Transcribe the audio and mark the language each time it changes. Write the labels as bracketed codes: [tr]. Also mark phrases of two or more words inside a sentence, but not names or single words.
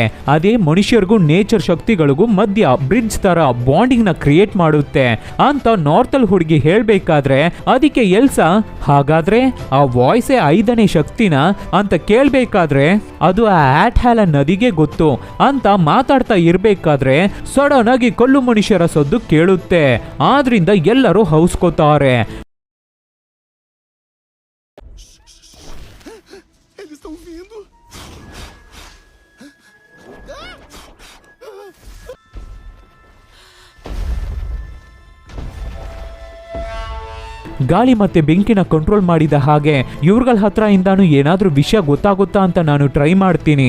[kn] ಅದೇ ಮನುಷ್ಯರಿಗೂ ನೇಚರ್ ಶಕ್ತಿಗಳಿಗೂ ಮಧ್ಯ ಬ್ರಿಡ್ಜ್ ತರ ಬಾಂಡಿಂಗ್ ನ ಕ್ರಿಯೇಟ್ ಮಾಡುತ್ತೆ ಅಂತ ನಾರ್ತಲ್ ಹುಡುಗಿ ಹೇಳ್ಬೇಕಾದ್ರೆ ಅದಕ್ಕೆ ಎಲ್ಸಾ ಹಾಗಾದ್ರೆ ಆ ವಾಯ್ಸೇ 5ನೇ ಶಕ್ತಿನ ಅಂತ ಕೇಳ್ಬೇಕಾದ್ರೆ ಅದು ಆ ಆಟ್ ಹ್ಯಾಲ ನದಿಗೆ ಗೊತ್ತು ಅಂತ ಮಾತಾಡ್ತಾ ಇರ್ಬೇಕಾದ್ರೆ ಸಡನ್ ಆಗಿ ಕಲ್ಲು ಮನುಷ್ಯರ ಸದ್ದು ಕೇಳುತ್ತೆ. ಆದ್ರಿಂದ ಎಲ್ಲರೂ ಹೌಸ್ಕೋತಾರೆ. [pt] Eles estão vindo. [kn] ಗಾಳಿ ಮತ್ತೆ ಬೆಂಕಿನ ಕಂಟ್ರೋಲ್ ಮಾಡಿದ ಹಾಗೆ ಇವ್ರಗಳ ಹತ್ರ ಇಂದಾನು ಏನಾದ್ರೂ ವಿಷಯ ಗೊತ್ತಾಗುತ್ತಾ ಅಂತ ನಾನು ಟ್ರೈ ಮಾಡ್ತೀನಿ.